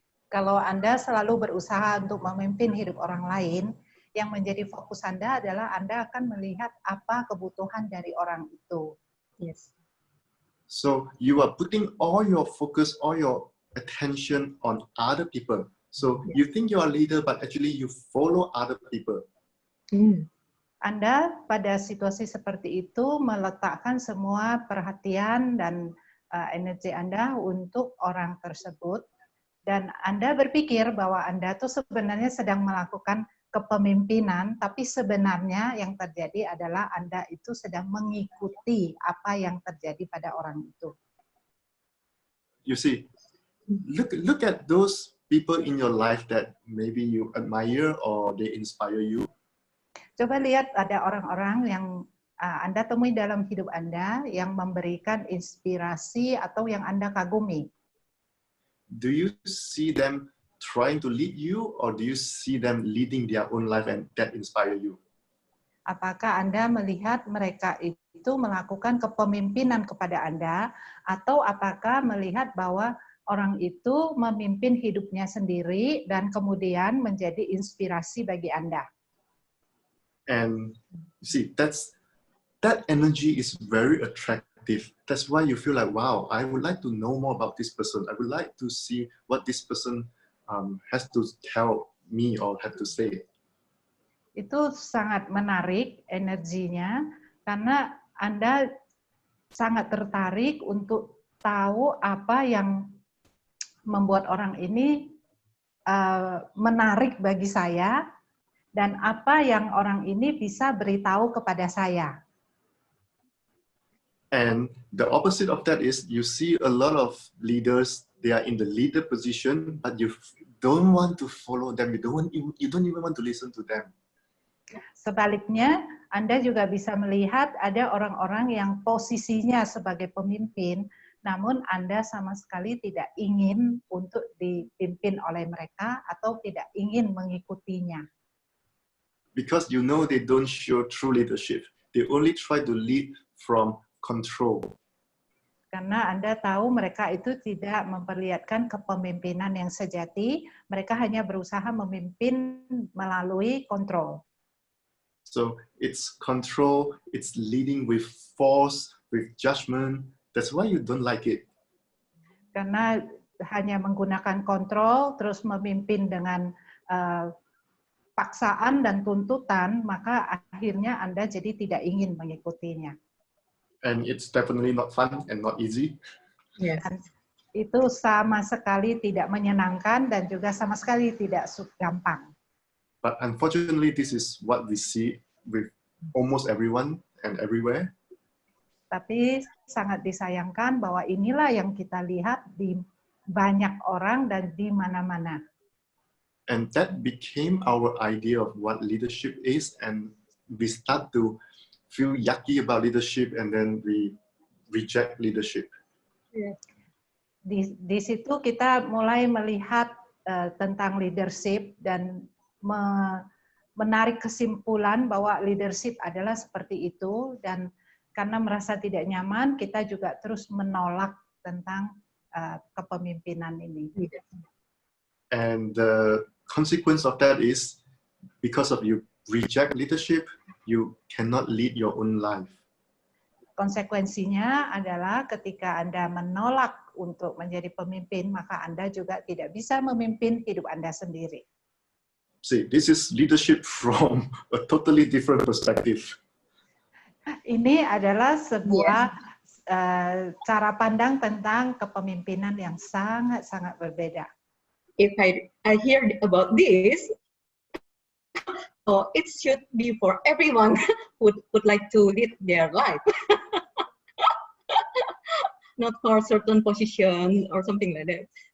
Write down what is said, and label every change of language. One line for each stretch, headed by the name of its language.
Indonesian: Kalau Anda selalu berusaha untuk memimpin hidup orang lain, yang menjadi fokus Anda adalah Anda akan melihat apa kebutuhan dari orang itu.
English: Yes. So you are putting all your focus, all your attention on other people. So you think you are a leader, but actually you follow other people.
Indonesian: Anda pada situasi seperti itu meletakkan semua perhatian dan energi Anda untuk orang tersebut. Dan Anda berpikir bahwa Anda tuh sebenarnya sedang melakukan kepemimpinan, tapi sebenarnya yang terjadi adalah Anda itu sedang mengikuti apa yang terjadi pada orang itu.
English: You see, look at those people in your life that maybe you admire or they inspire you.
Indonesian: Coba lihat ada orang-orang yang Anda temui dalam hidup Anda yang memberikan inspirasi atau yang Anda kagumi.
English: Do you see them trying to lead you, or do you see them leading their own life and that inspire you?
Indonesian: Apakah Anda melihat mereka itu melakukan kepemimpinan kepada Anda, atau apakah melihat bahwa orang itu memimpin hidupnya sendiri dan kemudian menjadi inspirasi bagi Anda?
English: And see, that energy is very attractive. That's why you feel like, wow, I would like to know more about this person. I would like to see what this person has to tell me or have to say.
Indonesian: Itu sangat menarik energinya karena Anda sangat tertarik untuk tahu apa yang membuat orang ini menarik bagi saya dan apa yang orang ini bisa beritahu kepada saya.
English: And the opposite of that is you see a lot of leaders, they are in the leader position, but you don't want to follow them. You don't even want to listen to them.
Indonesian: Sebaliknya, Anda juga bisa melihat ada orang-orang yang posisinya sebagai pemimpin, namun Anda sama sekali tidak ingin untuk dipimpin oleh mereka atau tidak ingin mengikutinya.
English: Because you know they don't show true leadership. They only try to lead from control.
Indonesian: Karena Anda tahu mereka itu tidak memperlihatkan kepemimpinan yang sejati, mereka hanya berusaha memimpin melalui kontrol.
English: So it's control, it's leading with force, with judgment. That's why you don't like it.
Indonesian: Karena hanya menggunakan kontrol, terus memimpin dengan paksaan dan tuntutan, maka akhirnya Anda jadi tidak ingin mengikutinya.
English: And it's definitely not fun and not easy. Yes.
Indonesian: Itu sama sekali tidak menyenangkan dan juga sama sekali tidak gampang.
English: But unfortunately, this is what we see with almost everyone and everywhere.
Indonesian: Tapi sangat disayangkan bahwa inilah yang kita lihat di banyak orang dan di mana-mana.
English: And that became our idea of what leadership is, and we start to feel yucky about leadership, and then we reject leadership. Yeah.
Indonesian: Di situ kita mulai melihat tentang leadership dan menarik kesimpulan bahwa leadership adalah seperti itu, dan karena merasa tidak nyaman, kita juga terus menolak tentang kepemimpinan ini.
English: And the consequence of that is, because of you reject leadership, you cannot lead your own life.
Indonesian: Konsekuensinya adalah ketika Anda menolak untuk menjadi pemimpin, maka Anda juga tidak bisa memimpin hidup Anda sendiri.
English: See, this is leadership from a totally different perspective.
Indonesian: Ini adalah sebuah cara pandang tentang kepemimpinan yang sangat-sangat berbeda.
English: If I hear about this, so it should be for everyone who would like to lead their life. Not for certain position or something like that.